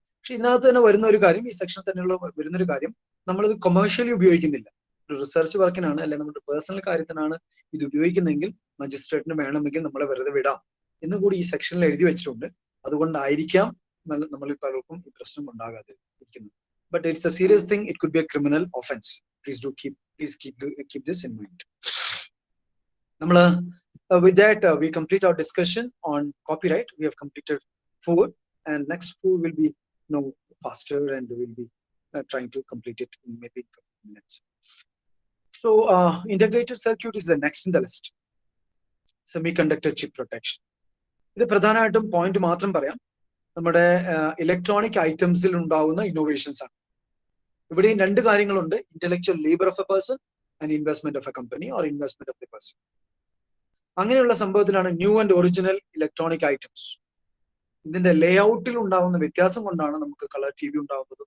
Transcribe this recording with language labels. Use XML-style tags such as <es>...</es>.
<ml>പക്ഷെ ഇതിനകത്ത് തന്നെ വരുന്ന ഒരു കാര്യം, ഈ സെക്ഷനിൽ തന്നെയുള്ള വരുന്നൊരു കാര്യം, നമ്മളിത് കൊമേഴ്ഷ്യലി ഉപയോഗിക്കുന്നില്ല. ഒരു റിസർച്ച് വർക്കിനാണ്, അല്ലെങ്കിൽ നമ്മുടെ പേഴ്സണൽ കാര്യത്തിനാണ് ഇത് ഉപയോഗിക്കുന്നതെങ്കിൽ മജിസ്ട്രേറ്റിന് വേണമെങ്കിൽ നമ്മളെ വെറുതെ വിടാം എന്ന് കൂടി ഈ സെക്ഷനിൽ എഴുതി വെച്ചിട്ടുണ്ട്. അതുകൊണ്ടായിരിക്കാം നമ്മളിൽ പലർക്കും ഈ പ്രശ്നം ഉണ്ടാകാതെ ഇരിക്കുന്നത്.</ml> <en>But it's a serious thing. It could be a criminal offense. Please keep this in mind. With that, we complete our discussion on copyright. We have completed 4, and next 4 will be faster, and we'll be trying to complete it in maybe 15 minutes. So, integrated circuit is the next in the list. Semiconductor chip protection.</en> <ml>ഇത് പ്രധാനമായിട്ടും point മാത്രം പറയാം. നമ്മുടെ electronic ഐറ്റംസിൽ ഉണ്ടാവുന്ന innovations ആണ്. ഇവിടെയും 2 കാര്യങ്ങളുണ്ട്,</ml> <en>Intellectual labour of a person and investment of a company or investment of the person.</en> <ml>അങ്ങനെയുള്ള സംഭവത്തിലാണ് new and original electronic items. ഇതിന്റെ ലേ ഔട്ടിൽ ഉണ്ടാവുന്ന വ്യത്യാസം കൊണ്ടാണ് നമുക്ക് കളർ TV ഉണ്ടാവുന്നത്.</ml>